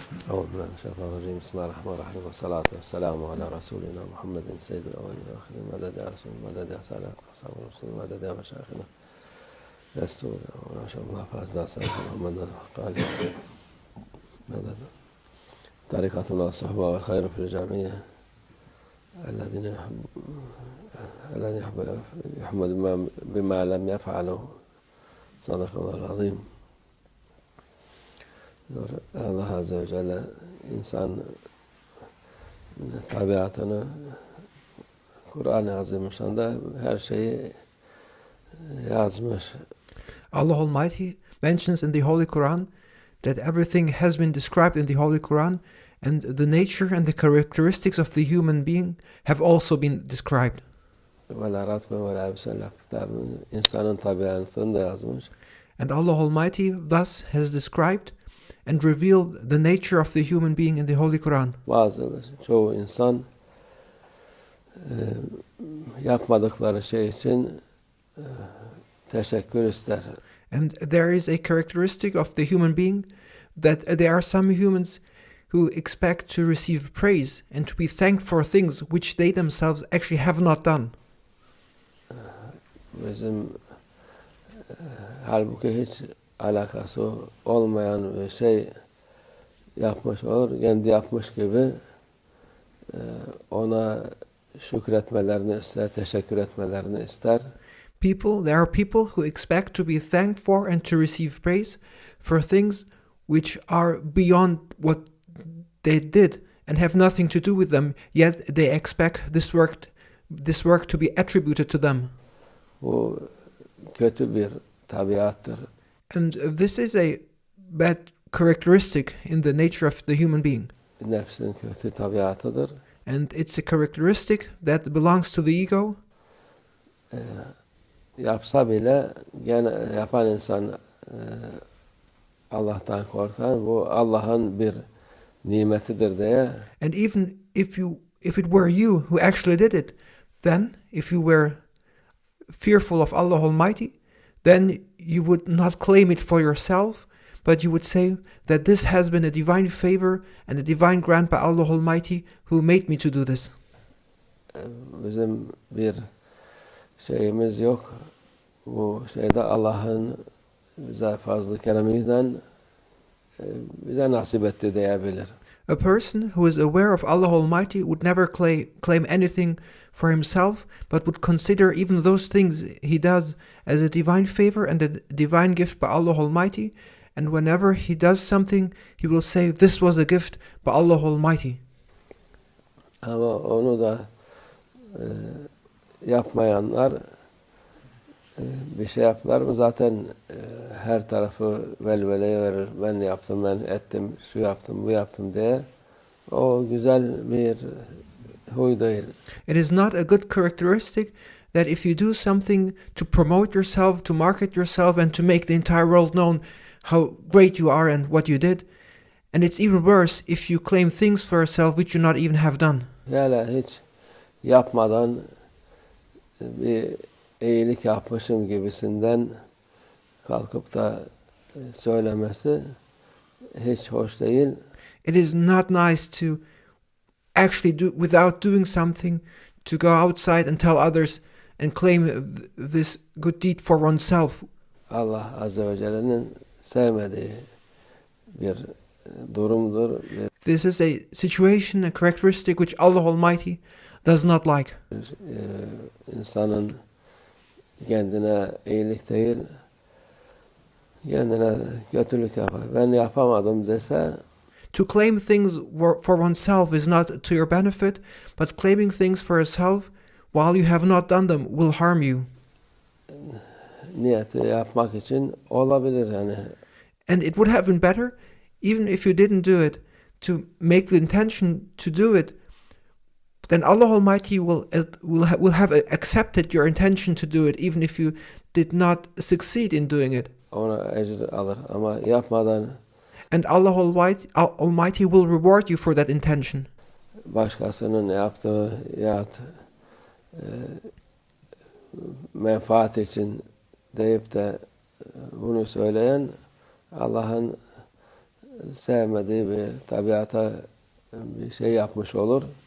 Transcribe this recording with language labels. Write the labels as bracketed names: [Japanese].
[Arabic] أعوذ بالله من الشيطان الرجيم بسم الله الرحمن الرحيم والصلاة والسلام على رسولنا محمد سيد الأولين والآخرين مدد يا رسول مدد يا سادات أصحاب المسلمين مدد يا مشايخنا يستور ما شاء الله فأزداد سيد محمد قال مدد طريقتنا الصحبة والخير في الجميع الذين يحمد بما لم يفعله صدق الله العظيم. [Turkish] Allah Azze ve Celle insan tabiatını Kur'an-ı Azimüşşan'da her şeyi yazmış. [English] Allah Almighty mentions in the Holy Quran that everything has been described in the Holy Quran, and the nature and the characteristics of the human being have also been described. [Turkish] İnsanın tabiatını da yazmış. [English] And Allah Almighty thus has described and revealed the nature of the human being in the Holy Quran. [Turkish] Çoğu insan yapmadıkları şey için teşekkür ister. [English] And there is a characteristic of the human being that there are some humans who expect to receive praise and to be thanked for things which they themselves actually have not done. [Turkish] Bizim halbuki hiç alakası olmayan bir şey yapmış olur. Kendi yapmış gibi ona şükretmelerini ister, teşekkür etmelerini ister. [English] There are people who expect to be thanked for and to receive praise for things which are beyond what they did and have nothing to do with them, yet they expect this work to be attributed to them. [Turkish] Bu kötü bir tabiattır. [English] And this is a bad characteristic in the nature of the human being. [Turkish] Nefsin kötü tabiatıdır. [English] And it's a characteristic that belongs to the ego. [Turkish] Yapsa bile gene yapan insan Allah'tan korkan, bu Allah'ın bir nimetidir diye. [English] And even if it were you who actually did it, then if you were fearful of Allah Almighty, then you would not claim it for yourself, but you would say that this has been a divine favor and a divine grant by Allah Almighty who made me to do this. [Turkish] Bizim bir şeyimiz yok. Bu şeyde Allah'ın bize fazla keremiyle bize nasip etti diyebilir. [English] A person who is aware of Allah Almighty would never claim anything for himself, but would consider even those things he does as a divine favor and a divine gift by Allah Almighty. And whenever he does something, he will say, this was a gift by Allah Almighty. [Turkish] Ama onu da yapmayanlar bir şey yaptılar mı zaten her tarafı velveleye verir. Ben yaptım, ben ettim, şu yaptım, bu yaptım diye. O güzel bir huy değil. [English] It is not a good characteristic that if you do something to promote yourself, to market yourself, and to make the entire world known how great you are and what you did. And it's even worse if you claim things for yourself which you not even have done. [Turkish] Yani hiç yapmadan bir iyilik yapmışım gibisinden kalkıp da söylemesi hiç hoş değil. [English] It is not nice to actually do without doing something, to go outside and tell others and claim this good deed for oneself. [Turkish] Allah Azze ve Celle'nin sevmediği bir durumdur. [English] This is a situation, a characteristic which Allah Almighty does not like. [Turkish] İnsanın kendine iyilik değil, kendine kötülük yapar. Ben yapamadım dese, [English] to claim things for oneself is not to your benefit, but claiming things for yourself while you have not done them will harm you. [Turkish] Niyeti yapmak için olabilir yani. [English] And it would have been better, even if you didn't do it, to make the intention to do it. Then Allah Almighty will have accepted your intention to do it, even if you did not succeed in doing it. [Turkish] Ona ecir alır ama yapmadan. [English] And Allah Almighty will reward you for that intention. [Turkish] Başkasının yaptığı menfaat için deyip de bunu söyleyen Allah'ın sevmediği bir tabiata bir şey yapmış olur.